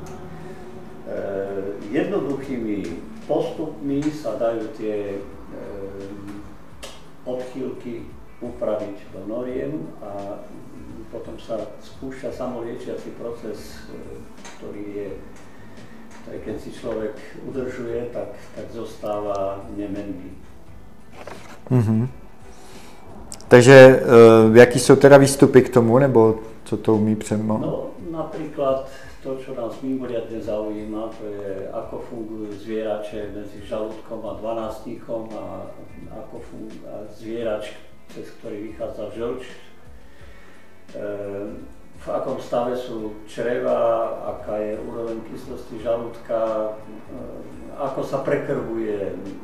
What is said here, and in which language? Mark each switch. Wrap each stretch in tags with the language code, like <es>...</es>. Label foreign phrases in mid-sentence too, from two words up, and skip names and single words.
<sk>Jednoduchými postupmi sa dajú tie odchýlky upraviť do noriem a potom sa spúšťa samoliečiaci proces, ktorý je, keď si človek udržuje, tak zostáva nemenný.</sk> <cs>Takže jaký jsou teda výstupy k tomu, nebo co to umí přemo?</cs> <sk>No, napríklad to, čo nás mimoriadne zaujíma, to je, ako fungujú zvierače medzi žalúdkom a dvanástnikom a ako funguje zvierač, cez ktorý vychádza žlč, v akom stave sú čreva, aká je úroveň kyslosti žalúdka, ako sa prekrvuje</sk>